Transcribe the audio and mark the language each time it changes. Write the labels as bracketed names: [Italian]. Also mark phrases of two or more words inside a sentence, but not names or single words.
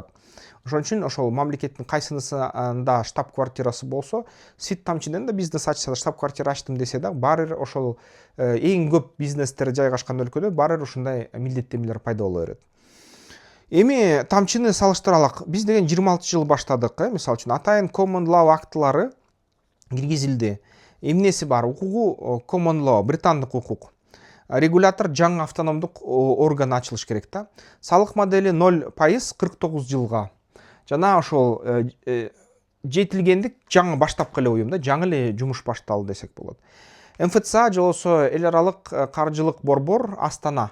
[Kyrgyz] Ошон үчүн ошол мамлекеттин кайсынысында штаб-квартирасы болсо, свит тамчыдан да бизнес ачса, штаб-квартира ачтым десе да, баары бир ошол эң көп бизнестер жайгашкан өлкөдө баары бир ушундай милдеттенмелер пайда боло берет. Эми тамчыны салыштыралык. Биз деген 26 жыл баштадык, мисалы үчүн атайын [English] common law [Kyrgyz] актылары киргизилди. Эмнеси бар? Укугу [English] common law, [Kyrgyz] британдык укук. Регулятор жаңы автономдук орган ачылыш керек да. Салык модели 0% 49 жылга. Жана ошол жетилгендик жаңы баштапкы эле уюм да, жаңы эле жумуш башталды десек болот. МФЦА же болбосо эл аралык каржылык борбор Астана.